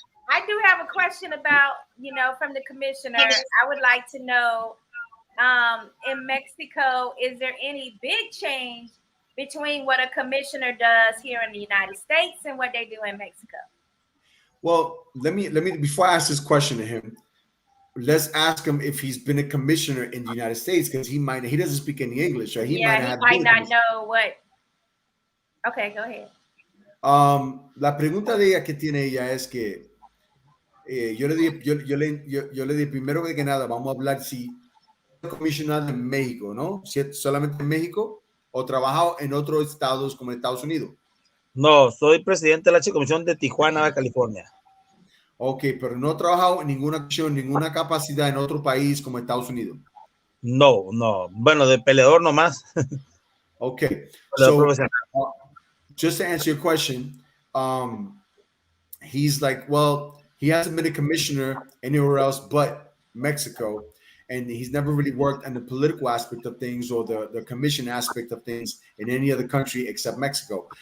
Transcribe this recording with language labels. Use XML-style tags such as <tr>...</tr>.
<en>I do have a question about, from the commissioner. I would like to know, in Mexico, is there any big change between what a commissioner does here in the United States and what they do in Mexico? Well, let me before I ask this question to him, let's ask him if he's been a commissioner in the United States, because he doesn't speak any English, right? He might not know what. Okay, go ahead.</en> <es>La pregunta de ella que tiene ella es que yo le di primero que nada, vamos a hablar si es comisionado en México, ¿no? Si es solamente en México o trabajado en otros estados como Estados Unidos. No, soy presidente de la Comisión de Tijuana, Baja California. Ok, pero no he trabajado en ninguna acción, ninguna capacidad en otro país como Estados Unidos. No, no. Bueno, de peleador nomás.</es> <en>Okay,</en> <es>Peleador</es> <en>so</en> <es>profesional.</es> <en>just to answer your question, he's like, well, he hasn't been a commissioner anywhere else but Mexico, and he's never really worked on the political aspect of things or the commission aspect of things in any other country except Mexico.</en>